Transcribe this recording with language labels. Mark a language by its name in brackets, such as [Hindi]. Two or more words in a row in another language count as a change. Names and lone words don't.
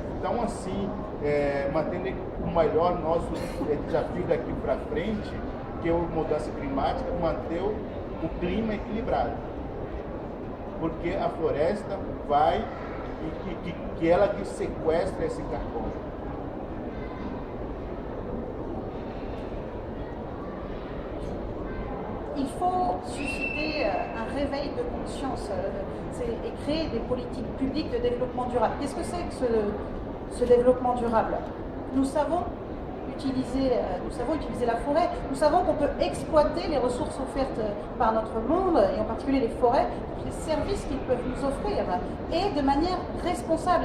[Portuguese] Então, assim, mantendo o maior nosso desafio daqui para frente, que é a mudança climática, manter o clima equilibrado. Porque a floresta vai e que ela que sequestra esse carbono. [French] Il faut susciter un réveil de conscience et créer des politiques publiques de développement durable. Qu'est-ce que c'est que ce développement durable? Nous savons utiliser la forêt, nous savons qu'on peut exploiter les ressources offertes par notre monde, et en particulier les forêts, les services qu'ils peuvent nous offrir, et de manière responsable.